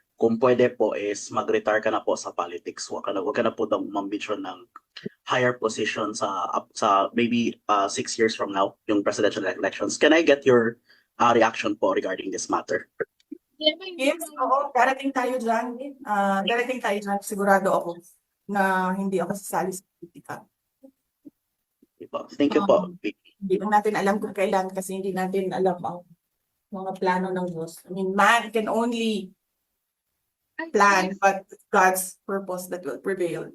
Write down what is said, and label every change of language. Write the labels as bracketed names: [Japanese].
[Filipino] kung pwede po is mag-retire ka na po sa politics. Huwag ka na po daw mambisyon ng [English] higher position [Filipino] sa maybe 6 years from now, yung presidential elections. [English] Can I get your reaction [Filipino] po [English] regarding this matter? [Filipino] Yes, oo, darating tayo dyan. Darating tayo dyan. Sigurado ako na hindi ako sasali sa politika. [English] Thank you [Filipino] po. Hindi lang natin alam kung kailan kasi hindi natin alam ang mga plano ng Diyos. [English] I mean, man can only plan, but God's purpose that will prevail.